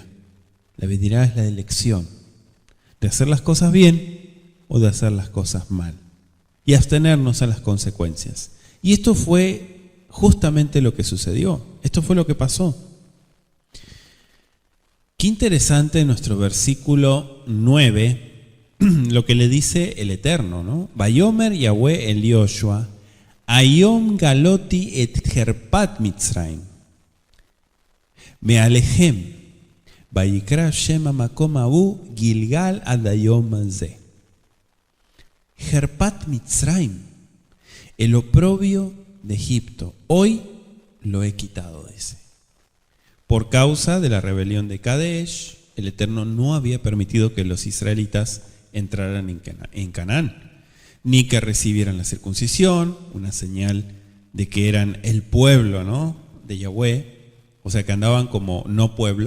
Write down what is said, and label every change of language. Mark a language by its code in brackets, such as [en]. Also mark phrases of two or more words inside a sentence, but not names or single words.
[es] La Bedirá es la elección de hacer las cosas bien o de hacer las cosas mal y abstenernos a las consecuencias. Y esto fue justamente lo que sucedió. Esto fue lo que pasó. Qué interesante nuestro versículo 9, lo que le dice el Eterno, ¿no? [he] ויאמר יהוה אל יהושע היום גלתי את חרפת מצרים מעליכם, ויקרא שם המקום ההוא גלגל עד היום הזה. חרפת מצרים, [es] el oprobio de Egipto, hoy lo he quitado, dice. Por causa de la rebelión de Kadesh, el Eterno no había permitido que los israelitas entraran en Canaán, ni que recibieran la circuncisión, una señal de que eran el pueblo, ¿no?, de Yahweh, o sea que andaban como no pueblo.